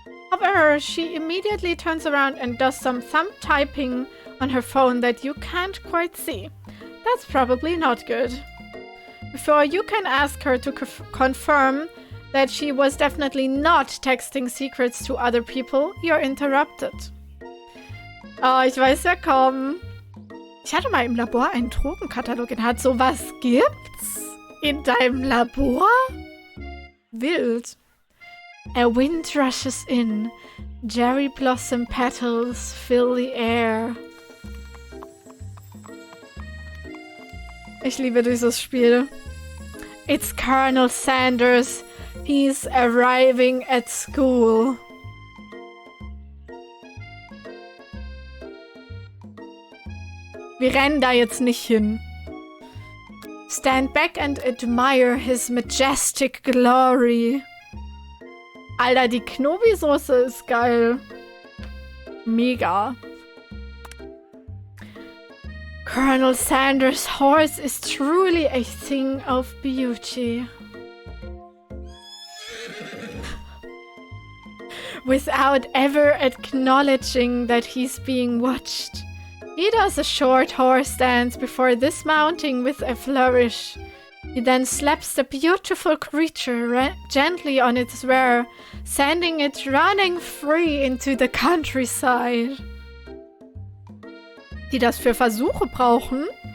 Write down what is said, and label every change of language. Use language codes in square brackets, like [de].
[en] However, she immediately turns around and does some thumb typing on her phone that you can't quite see. That's probably not good. Before you can ask her to confirm that she was definitely not texting secrets to other people, you're interrupted. [de] Oh, ich weiß ja kaum. Ich hatte mal im Labor einen Drogenkatalog inhalt. Sowas gibt's? In deinem Labor? Wild. [en] A wind rushes in. Cherry blossom petals fill the air. [de] Ich liebe dieses Spiel. [en] It's Colonel Sanders. He's arriving at school. [de] Wir rennen da jetzt nicht hin. [en] Stand back and admire his majestic glory. [de] Alter, die Knobi-Soße ist geil. Mega. [en] Colonel Sanders' horse is truly a thing of beauty. Without ever acknowledging that he's being watched. He does a short horse dance before dismounting with a flourish. He then slaps the beautiful creature gently on its rear, sending it running free into the countryside. [de] Die das für Versuche brauchen?